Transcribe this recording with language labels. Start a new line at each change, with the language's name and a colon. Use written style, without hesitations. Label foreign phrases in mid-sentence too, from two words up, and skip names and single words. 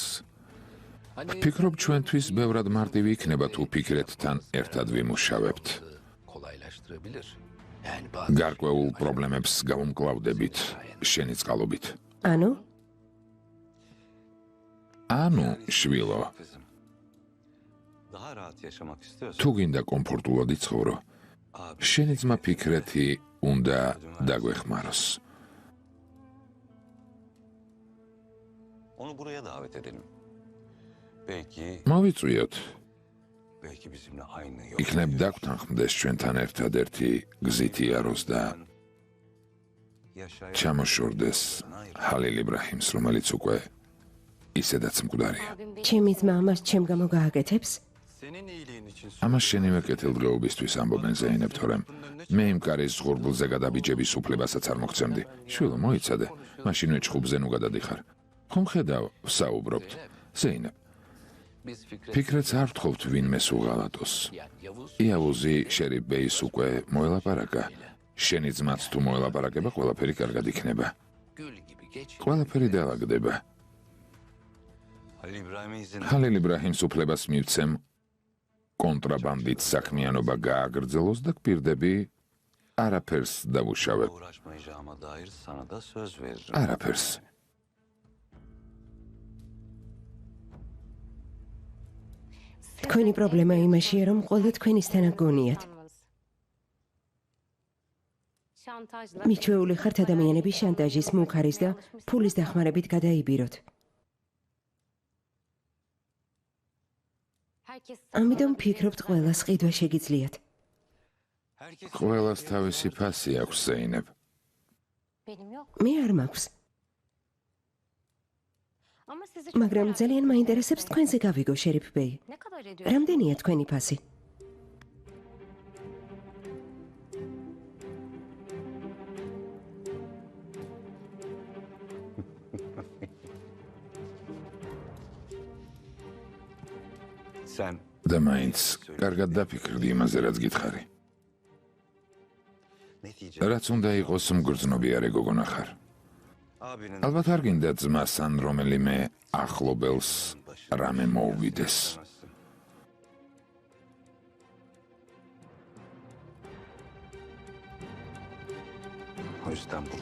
Georgian: ვფიქრობ ჩვენთვის ბევრად მარტივი იქნება თუ ფიქრეთთან ერთად ვიმუშავებთ. გარკვეულ პრობლემებს გავუმკლავდებით შენი წყალობით. ანუ, შვილო,
Turkish: daha rahat yaşamak istiyorsan
Georgian: თუ გინდა კომფორტულად იცხოვრო, შენი ძმა ფიქრეთი უნდა დაგვეხმაროს.
Turkish: onu buraya davet edelim. Belki
Georgian: მოვიწვიოთ,
Turkish: bizimle aynı yol.
Georgian: იქნებ დაგვთანხმდეს ჩვენთან ერთადერთი გზით იაროს და ჩამოშორდეს ჰალილ იბრაჰიმს, რომელიც უკვე ისედაც მკვდარია. ჩემი ძმა ამას ჩემ გამო გააკეთებს?
Turkish: Senin iyiliğin için
Georgian: ამას შენივე კეთილდღეობისთვის ამბობენ ზეინებ, თორემ მე იმ კარის ზღურბლზე გადაბიჯების უფლებასაც არ მოგცემდი. შვილო, მოიცადე, მაშინვე ჩხუბზე ნუ გადადიხარ. ხომ ხედავ, ვსაუბრობთ. ზეინებ, ფიქრეთს არ ვთხოვთ ვინმეს უღალატოს. იავუზი შერიფ ბეის უკვე მოელაპარაკა. შენი ძმაც თუ მოელაპარაკება, ყველაფერი კარგად იქნება. ყველაფერი დაალაგდება.
Turkish: Halil İbrahim'e izin
Georgian: ჰალილ იბრაჰიმს უფლებას მივცემ კონტრაბანდით საქმიანობა გააგრძელოს და გპირდები არაფერს დავუშავებ.
Turkish: uğraşmayacağıma dair sana da söz veririm.
Georgian: არაფერს. თქვენი პრობლემა იმაშია, რომ ყველა თქვენისთანა გონიათ.
Turkish: Şantajla.
Georgian: მიჩვეული ხართ ადამიანების შანტაჟის, მუქარის და ფულის დახმარებით გადაიბიროთ.
Turkish: Herkes
Georgian: ამიტომ ფიქრობთ ყველას ყიდვა შეგიძლიათ. ყველას თავისი ფასი აქვს, ზეინებ.
Turkish: Benim yok.
Georgian: მე არ მაქვს.
Turkish: Ama sizi çok
Georgian: მაგრამ
Turkish: merak
Georgian: ძალიან
Turkish: ediyorum.
Georgian: მაინტერესებს თქვენზე გავიგო, შერიფ ბეი.
Turkish: Ne kadar ediyor?
Georgian: რამდენია თქვენი ფასი?
Turkish: Sen
Georgian: და მაინც კარგად დაფიქრდი იმაზე, რაც გითხარი. რაც უნდა იყოს მგრძნობიარე გოგონა ხარ.
Turkish: abinin
Georgian: ალბათ არ გინდა ძმას ან რომელიმე ახლობელს რამე მოუვიდეს.
Turkish: O yüzden bu.